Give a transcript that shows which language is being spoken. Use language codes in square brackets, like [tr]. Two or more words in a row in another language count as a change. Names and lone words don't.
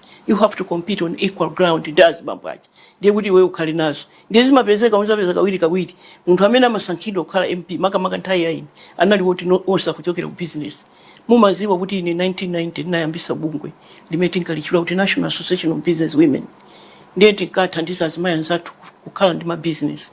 [en] You have to compete on equal ground. [ny] Ndazi bambaji ndiye kuti wewe ukhali nazo ndiye zimapezeka muzapeza kawiri munthu amene amasankhidwa kukhala MP maka nthawi yaini anali woti osa kuchokera ku business. Mumaziwa kuti ine 1990 ndinayambisa bungwe limene tinkalichula kuti National Association of Business Women. Ndiye tinkathandiza azimayi anzathu kukhala ndi business.